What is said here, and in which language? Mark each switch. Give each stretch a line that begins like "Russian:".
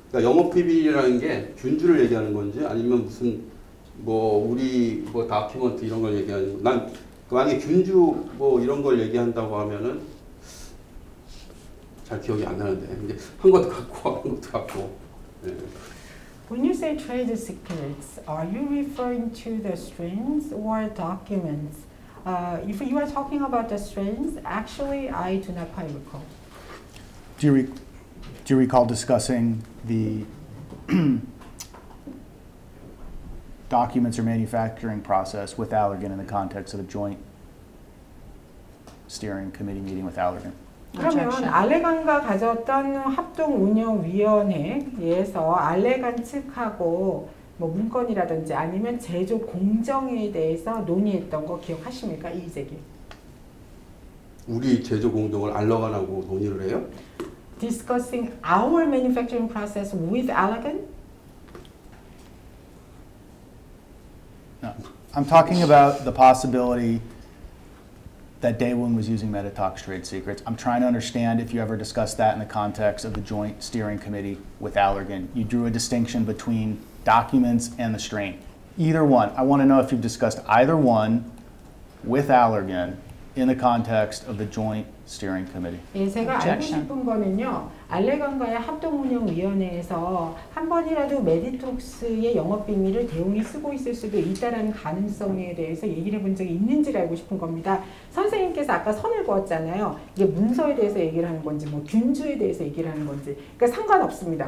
Korean: 그러니까 영업 비밀이라는 게 균주를 얘기하는 건지 아니면 무슨 뭐 우리 뭐 다큐멘트 이런 걸 얘기하는 거. 난 만약에 균주 뭐 이런 걸 얘기한다고 하면은 잘 기억이 안 나는데 이제 한 것도 같고 한 것도 같고. 네.
English: When you say trade secrets, are you referring to the strains or documents? If you are talking about the strains, actually, I do not quite recall. Do you recall discussing the documents or manufacturing process with Allergan in the context of a joint steering committee meeting with Allergan?
Korean: 그러면
English: Objection.
Korean: 알레간과 가졌던 합동운영위원회에서 알레간 측하고 뭐 문건이라든지 아니면 제조 공정에 대해서 논의했던 거 기억하십니까? 이재기. 우리 제조 공정을 알러간하고 논의를 해요?
English: Discussing our manufacturing process with Allergan? No. I'm talking about the possibility that Daewoo was using Meditox trade secrets. I'm trying to understand if you ever discussed that in the context of the joint steering committee with Allergan. You drew a distinction between documents and the strain. Either one. I want to know if you've discussed either one with Allergan in the context of the joint steering committee.
Korean: 예, 제가 알고 싶은 거는요. 알레간과의 합동운영위원회에서 한 번이라도 메디톡스의 영업 비밀을 대웅이 쓰고 있을 수도 있다라는 가능성에 대해서 얘기를 해본 적이 있는지를 알고 싶은 겁니다. 선생님께서 아까 선을 그었잖아요. 이게 문서에 대해서 얘기를 하는 건지 뭐 균주에 대해서 얘기를 하는 건지 그러니까 상관없습니다.